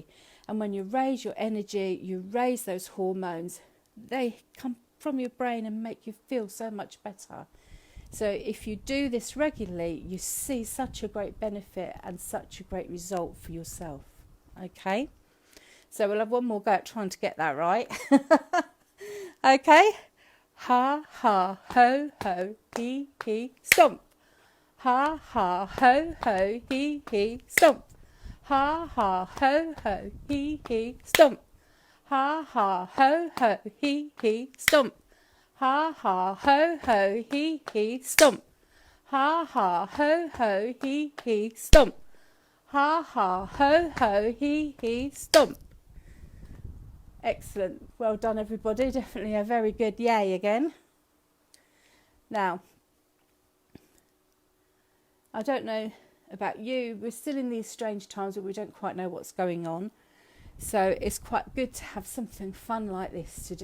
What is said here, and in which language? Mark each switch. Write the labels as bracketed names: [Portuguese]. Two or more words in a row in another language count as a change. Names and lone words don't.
[English] And when you raise your energy, you raise those hormones. They come from your brain and make you feel so much better. So if you do this regularly, you see such a great benefit and such a great result for yourself. Okay, so we'll have one more go at trying to get that right. Okay, ha, ha, ho, ho, he, stomp. Ha, ha, ho, ho, he, stomp. Ha, ha, ho, ho, he, stomp. Ha, ha, ho, ho, he, stomp. Ha, ha, ho, ho, he, stomp. Ha, ha, ho, ho, he, stomp. Ha ha, ho ho, he, stomp. Excellent. Well done, everybody. Definitely a very good yay again. Now, I don't know about you. We're still in these strange times where we don't quite know what's going on. So it's quite good to have something fun like this to do.